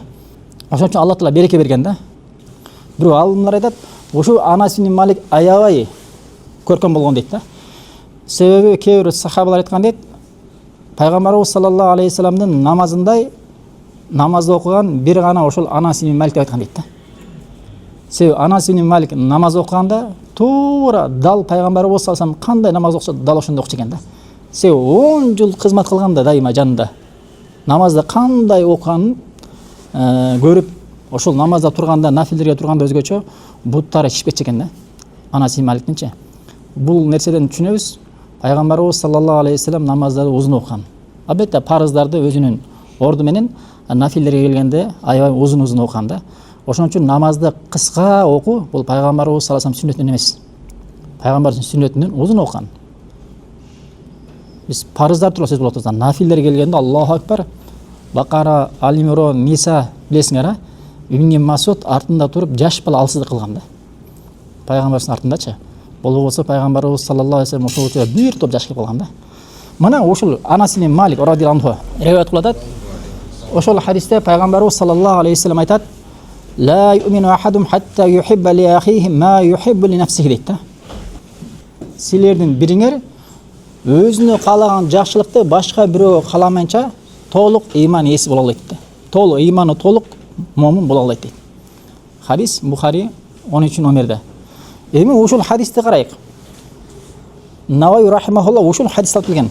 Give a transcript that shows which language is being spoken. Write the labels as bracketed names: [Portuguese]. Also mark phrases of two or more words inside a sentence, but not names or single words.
[Kyrgyz] Ошон үчүн Аллах Таала береке берген да. Бирок алымдар айтат, ошо Анас ибн Малик аябай көркөм болгон дейт да. Себеби кээ бир сахабалар айткан дейт, пайгамбарыбыз [Arabic] صلى الله عليه وسلم [Kyrgyz] намазындай намазды окуган бир гана ошол Анас ибн Малик деп айткан дейт да. Себеби Анас ибн Малик намаз окуганда туура дал пайгамбарыбыз [Arabic] صلى الله عليه وسلم [Kyrgyz] кандай намаз окуса дал ошондой окучу экен да. Себеби 10 жыл кызмат кылганда дайыма жанында намазды кандай окуганын көрүп, ошол намазда турганда, нафилдерге турганда өзгөчө буттары шишип кетчү экен да. Анас ибн Маликтинчи. Бул нерседен түшүнөбүз, пайгамбарыбыз [Arabic] صلى الله عليه وسلم [Kyrgyz] намаздарды узун окуган. Албетте парыздарды өзүнүн орду менен, нафилдерге келгенде аябай узун окуган да. Ошон үчүн намазды кыска окуу бул пайгамбарыбыз [Arabic] صلى الله عليه وسلم [Kyrgyz] сүннөтүнөн эмес. Пайгамбардын сүннөтүнөн узун окуган. Биз парыздар тууралуу сөз болуп атабыз. Нафилдер келгенде [Arabic] الله أكبر, [Kyrgyz] Бакара, Ал-Имрон, Ниса билесиңер, Ибн Масуд артында туруп жаш бала алсыздык кылган да. Пайгамбардын артындачы. Болбосо пайгамбарыбыз [Arabic] صلى الله عليه وسلم [Kyrgyz] ошол учурда бир топ жаш кылып калган да. Мына ушул Анас ибн Малик радhiyallahu риwayat кылат. Ошол хадисте пайгамбарыбыз [Arabic] صلى الله عليه وسلم [Kyrgyz] айтат: [Arabic] "لا يؤمن أحدكم حتى يحب لأخيه ما يحب لنفسه" [Kyrgyz] дейт да. Силердин бириңер өзүнө каалаган жакшылыкты башка бирөөгө кааламайынча толук ыйман ээси боло албайт да. Толук ыйманы толук момун боло албайт дейт. Хадис Бухари 13 номерде. Эми ушул хадисти карайык. Наваи рахимахулла ушул хадис алып келген.